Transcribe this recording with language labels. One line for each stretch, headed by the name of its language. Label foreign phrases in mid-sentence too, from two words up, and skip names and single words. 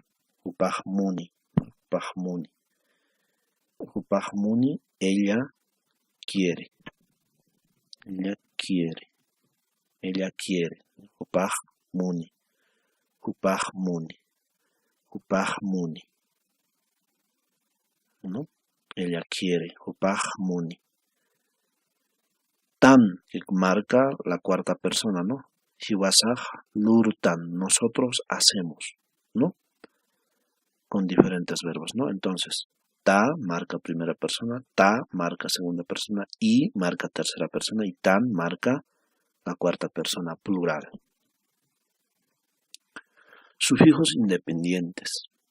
Aymara: Hupaj Muni,
Spanish: ella quiere,
Aymara: Hupaj Muni,
Spanish: ¿no? Ella quiere,
Aymara: Hupaj Muni.
Spanish: Tan, que marca la cuarta persona, ¿no?
Aymara: Hiwasaj lurtan,
Spanish: nosotros hacemos, ¿no? Con diferentes verbos, ¿no? Entonces, ta marca primera persona, ta marca segunda persona, y marca tercera persona, y tan marca la cuarta persona plural. Sufijos independientes.